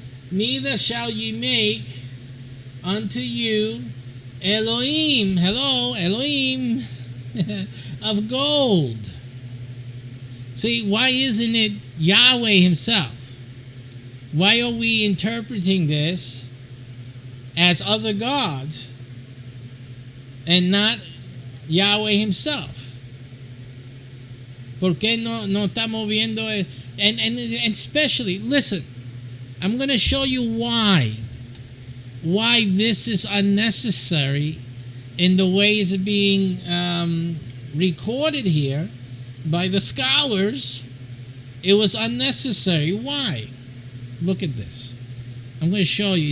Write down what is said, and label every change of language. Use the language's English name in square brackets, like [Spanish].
[English] Neither shall ye make unto you Elohim, hello, Elohim, of gold. See, why isn't it Yahweh himself? Why are we interpreting this as other gods and not Yahweh himself? [Spanish] ¿Por qué no estamos viendo? [English] And especially, listen, I'm going to show you why this is unnecessary in the way it's being recorded here, by the scholars, it was unnecessary. Why? Look at this. I'm going to show you.